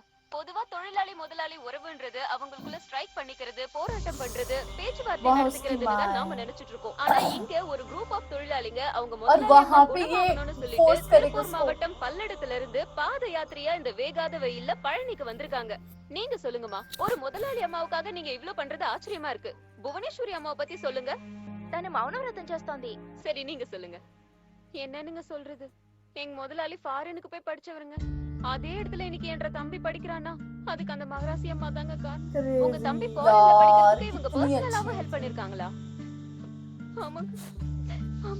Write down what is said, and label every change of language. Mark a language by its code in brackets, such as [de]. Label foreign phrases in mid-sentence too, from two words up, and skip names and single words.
[ta] பொதுவா தொழிலாளி முதலாளி உறவுன்றது அவங்களுக்குள்ள ஸ்ட்ரைக் பண்ணிக்கிறது, போராட்டம் பண்றது, பேச்சுவார்த்தை நடத்துக்கிறதுன்னு தான் நாம நினைச்சிட்டு இருக்கோம். ஆனா இங்க ஒரு [en] group of [ta] தொழிலாளிங்க அவங்க முதலாளின்னு சொல்லிட்டு திருப்பூர் மாவட்டம் பல்லடத்துல இருந்து பாத யாத்திரையா இந்த வேகாத வெயில்ல பழனிக்கு வந்திருக்காங்க. நீங்க சொல்லுங்கம்மா, ஒரு முதலாளி அம்மாவுக்காக நீங்க இவ்ளோ பண்றது ஆச்சரியமா இருக்கு. புவனேஸ்வரி அம்மாவை பத்தி சொல்லுங்க. [te] తను మౌనవ్రతం చేస్తోంది. [ta] சரி நீங்க சொல்லுங்க. என்னன்னு சொல்றது? எங்க முதலாளி ஃபாரினுக்கு போய் படிச்சவருங்க. அதே இடத்துல இன்னைக்கு என்ற தம்பி படிக்கிறானா, அதுக்கு அந்த மகராசி அம்மா தாங்க காரணம். உங்க தம்பி ஃபாரின்ல படிக்கிறதுக்கு இவங்க பர்சனலாவும் ஹெல்ப் பண்ணிருக்காங்களா? ஆமா ஆமா.